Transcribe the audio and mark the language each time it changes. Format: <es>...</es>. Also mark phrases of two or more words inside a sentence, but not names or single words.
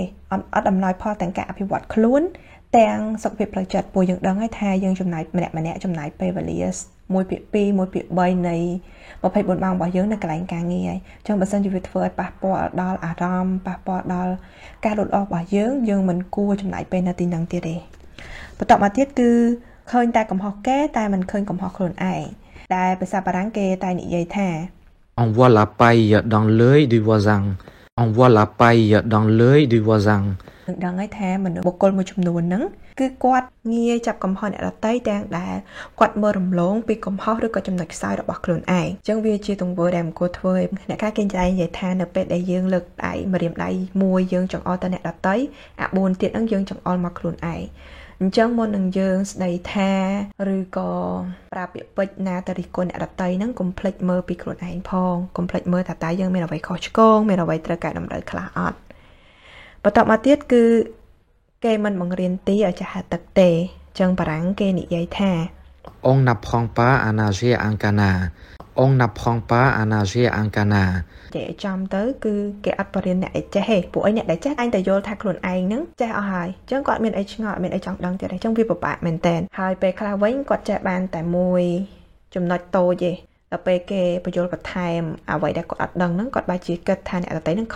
<km>អត់អំណោយផលទាំងការអភិវឌ្ឍខ្លួនទាំងសុខភាពផ្លូវចិត្តពួកយើងដឹងហើយថាយើងចំណាយម្នាក់ចំណាយពេលវេលា1ភាគ2 1ភាគ3នៃ24ម៉ោងរបស់យើងនៅកន្លែងការងារហើយអញ្ចឹងបើសិនជាវាធ្វើឲ្យប៉ះពាល់ដល់អារម្មណ៍ប៉ះពាល់ដល់ការលូតលាស់របស់យើងមិនគួរចំណាយពេលនៅទីហ្នឹងទៀតទេបន្ទាប់មកទៀតគឺឃើញតែកំហុសគេតែមិនឃើញកំហុសខ្លួនឯងដែលភាសាបារាំងគេតែនិយាយថា</km> <fr>On voit la paille dans l'œil du voisin On voit la paille dans l'œil du voisin</fr> <km>នឹងដឹងហើយថាមនុស្សបុគ្គលមួយចំនួនហ្នឹងគឺគាត់ងាយចាប់កំហុសអ្នកដទៃទាំងដែលគាត់មើលរំលងពីកំហុសឬក៏ចំណុចខ្សោយ របស់ខ្លួនឯងអញ្ចឹងវាជាទង្វើដែលមិនគួរធ្វើអ្នកខ្លះគេនិយាយថានៅពេលដែលយើងលើកដៃម្រាមដៃមួយយើងចង្អុលទៅអ្នកដទៃអា4ទៀតហ្នឹងយើងចង្អុលមកខ្លួនឯងអញ្ចឹងមុននឹងយើងស្ដីថាឬក៏ប្រើពាក្យពេចន៍ណាទៅរិះគន់អ្នកដទៃហ្នឹងកុំភ្លេចមើលពីខ្លួនឯងផងកុំភ្លេចមើលថាតើយើងមានអ្វីខុសឆ្គងមានអ្វីត្រូវកែតម្រូវខ្លះអត់បន្ទាប់មកទៀតគឺគេមិនបង្រៀនទីឲ្យចាស់ទឹកទេអញ្ចឹងបារាំងគេនិយាយថា</km> <fr>On n'apprend pas à nager en canard On n'apprend pas à nager en canard</fr> <km>ចេះចំទៅគឺគេអត់បរៀនអ្នកឲ្យចេះទេពួកឯអ្នកដែលចេះអញតែយល់ថាខ្លួនឯងហ្នឹងចេះអស់ហើយអញ្ចឹងគាត់មានអីឆ្ងល់អត់មានអីចង់ដឹងទៀតទេអញ្ចឹងវាពិបាកមែនតើហើយពេល ខ្លះវិញគាត់ចេះបានតែមួយចំណុចតូចទេដល់ពេលគេបញ្យល់បន្ថែមអ្វីដែលគាត់អត់ដឹងហ្នឹងគាត់បែរជាគិតថាអ្នកដទៃហ្នឹងខុស</km>